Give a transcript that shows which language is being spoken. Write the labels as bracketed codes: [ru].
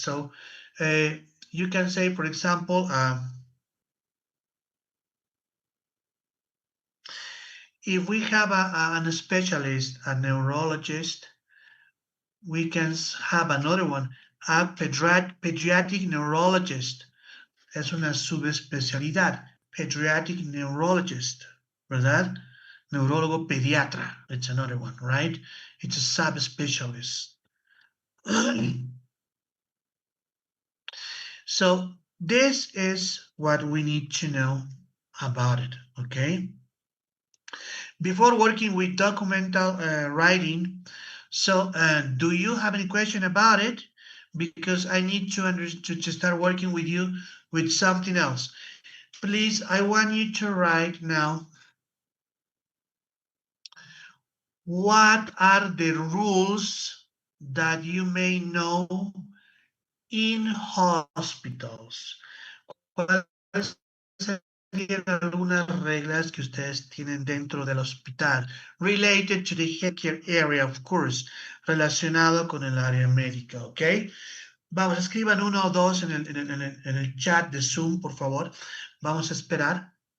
[en] So you can say, for example, if we have a specialist, a neurologist, we can have another one, a pediatric neurologist. [es] Es una subespecialidad, [en] pediatric neurologist, [es] ¿verdad? Neurólogo pediatra, [en] it's another one, right? It's a subspecialist. So this is what we need to know about it, okay? Before working with documental writing, so do you have any question about it? Because I need to start working with you with something else. Please, I want you to write now, what are the rules that you may know in hospitals? [es] ¿Cuáles serían algunas reglas que ustedes tienen dentro del hospital? [en] Related to the healthcare area, of course, [es] relacionado con el área médica, [en] ¿ok? [es] Vamos, escriban uno o dos en el chat de Zoom, por favor. Vamos a esperar.